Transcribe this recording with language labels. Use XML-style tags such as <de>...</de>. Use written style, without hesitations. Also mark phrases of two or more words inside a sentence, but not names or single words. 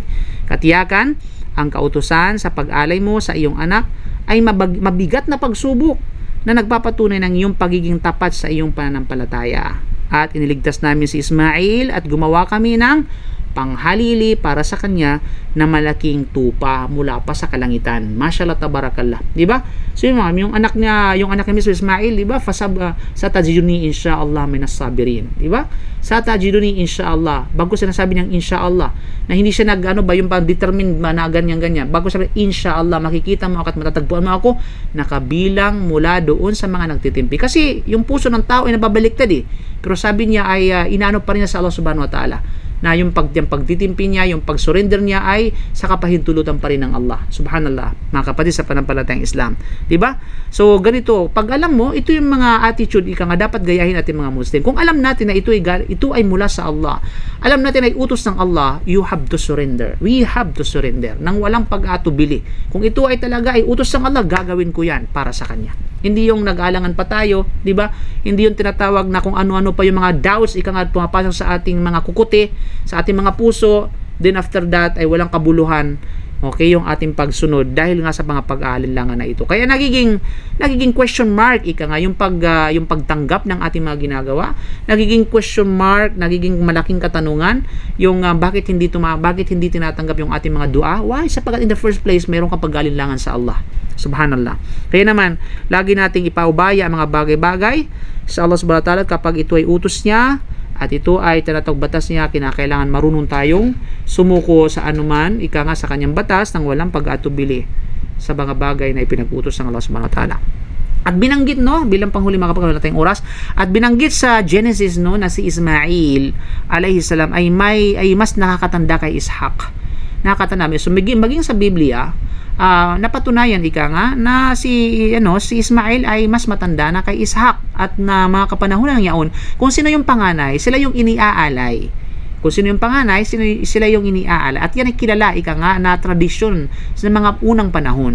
<tl>Katiyakan, ang kautusan sa pag-alay mo sa iyong anak ay mabigat na pagsubok na nagpapatunay ng iyong pagiging tapat sa iyong pananampalataya. At iniligtas namin si Ismail at gumawa kami ng panghalili para sa kanya na malaking tupa mula pa sa kalangitan.</tl> <ar>Mashallah tabarakallah.</ar> <tl>Diba? So yung anak niya mismo Ismail, diba?</tl> <ar>Satajiduni insyaallah minas sabirin.</ar> <tl>Diba?</tl> <ar>Satajiduni insyaallah.</ar> <tl>Bago sinasabi niyang insyaallah, na hindi siya yung determined na ganyan-ganyan. Bago sabi insyaallah, makikita mo at matatagpuan mo ako nakabilang mula doon sa mga nagtitimpi. Kasi yung puso ng tao ay nababaliktad eh. Pero sabi niya ay inaano pa rin niya sa</tl> <ar>Allah subhanahu wa ta'ala,</ar> <tl>na yung pagtitimpi niya, yung pag-surrender niya ay sa kapahintulutan pa rin ng Allah. Subhanallah, mga kapatid sa pananampalatayang Islam. Diba? So, ganito, pag alam mo, ito yung mga attitude nga dapat gayahin natin mga Muslim. Kung alam natin na ito ay mula sa Allah, alam natin na utos ng Allah,</tl> <en>you have to surrender. We have to surrender</en> <tl>nang walang pag-atubili. Kung ito ay talaga ay utos ng Allah, gagawin ko yan para sa Kanya. Hindi yung nag-alangan pa tayo, di ba? Hindi yung tinatawag na kung ano-ano pa yung mga doubts pumapasok sa ating mga kukuti, sa ating mga puso,</tl> <en>then after that</en> <tl>ay walang kabuluhan, okay, yung ating pagsunod dahil nga sa mga pag-aalinlangan na ito. Kaya nagiging</tl> <en>question mark</en> <tl>yung pagtanggap ng ating mga ginagawa, nagiging</tl> <en>question mark,</en> <tl>nagiging malaking katanungan yung bakit hindi tinatanggap yung ating mga dua. Why? Sapagkat</tl> <en>in the first place</en> <tl>mayroong kang pag-aalinlangan sa Allah. Subhanallah. Kaya naman, lagi nating ipaubaya ang mga bagay-bagay sa</tl> <ar>Allah subhanahu wa ta'ala</ar> <tl>kapag ito ay utos niya at ito ay tinatawag batas niya, kinakailangan marunong tayong sumuko sa anuman, sa kanyang batas nang walang pag-atubili sa mga bagay na ipinag-utos ng</tl> <ar>Allah subhanahu wa ta'ala.</ar> <tl>At binanggit, bilang panghuli mga kapag wala tayong oras, at binanggit sa Genesis, na si Ismail</tl> <ar>alayhi salam</ar> <tl>ay mas nakakatanda kay Ishaq. Nakakatanda. So maging sa Biblia, napatunayan na si Ismail ay mas matanda na kay Ishaq at na mga kapanahunan yaon kung sino yung panganay, sila yung iniaalay. Kung sino yung panganay, sila yung iniaalay. At yan ay kilala na tradisyon sa mga unang panahon.</tl>